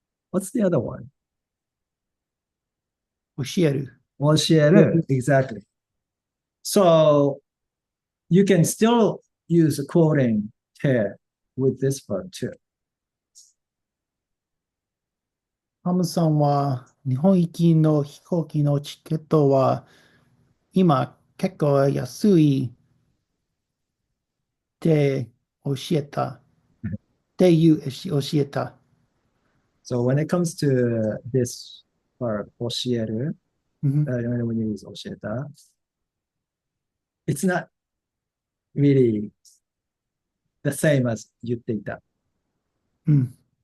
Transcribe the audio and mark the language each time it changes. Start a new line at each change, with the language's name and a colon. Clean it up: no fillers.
English: What's the other one?
Japanese: 教える。教える. Exactly.
English: So you can still use a quoting te with this verb too.
Japanese: ハムさんは日本行きの飛行機のチケットは今結構安いって教えた。っていう教えた。
English: So when it comes to this verb 教える,
Japanese: うん。
English: when you use 教えた, it's not really the same as 言っていた.
Japanese: うん。